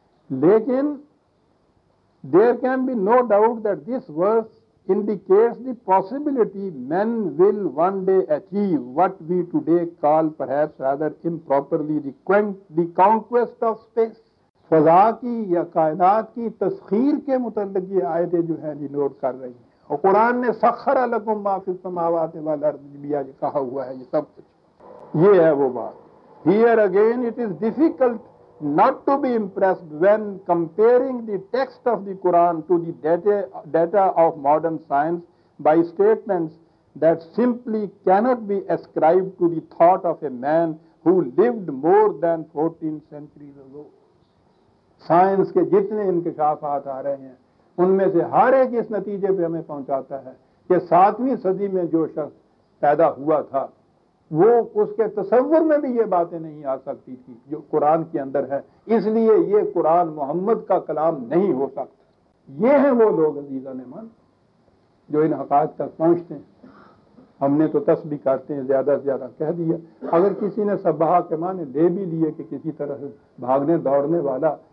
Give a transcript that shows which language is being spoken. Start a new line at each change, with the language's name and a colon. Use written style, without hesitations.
English: लेकिन there can be no doubt that this verse indicates the possibility men will one day achieve what we today call perhaps rather improperly the conquest of space.
Urdu: فضاء کی یا کائنات کی تسخیر کے متعلق یہ آیتیں جو ہیں یہ نوٹ کر رہی ہیں، اور قرآن نے
Arabic: سخر لکم ما فی السماوات والارض
Urdu: بھی آج کہا ہوا ہے، یہ سب کچھ یہ ہے وہ بات.
English: Here again it is difficult not to be impressed when comparing the text of the Quran to the data of modern science by statements that simply cannot be ascribed to the thought of a man who lived more than 14 centuries ago.
Urdu: Science ke jitne inkishafat aa rahe hain unme se har ek is natije pe hame pahunchata hai ki 7vi sadi mein jo shakhs paida hua tha وہ اس کے تصور میں بھی یہ باتیں نہیں آ سکتی تھی جو قرآن کے اندر ہے. اس لیے یہ قرآن محمد کا کلام نہیں ہو سکتا. یہ ہیں وہ لوگ عزیز المان جو ان حقائق تک پہنچتے ہیں. ہم نے تو تسبیح کرتے ہیں زیادہ سے زیادہ کہہ دیا, اگر کسی نے سبحا کے معنی لے بھی لیے کہ کسی طرح سے بھاگنے دوڑنے والا.